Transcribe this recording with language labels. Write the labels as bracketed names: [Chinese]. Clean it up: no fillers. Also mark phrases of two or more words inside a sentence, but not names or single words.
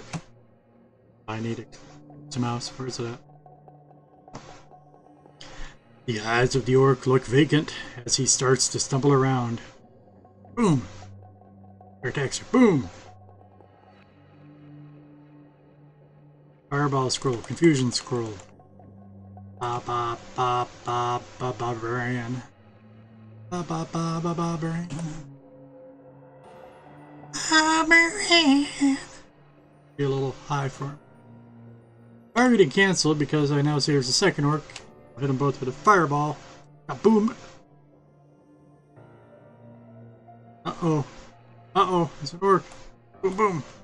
[English] I need it. It's a mouse, where's it at? The eyes of the orc look vacant as he starts to stumble around. Boom! Air attacks are boom! Fireball scroll, confusion scroll. Ba ba ba ba ba ba brain. Ba ba ba ba ba brain. Ba brain. Be a little high for him. I already canceled because I now see there's a second orc. I'll hit them both with a fireball. Boom! Uh-oh. Uh-oh, it's an orc. Boom boom.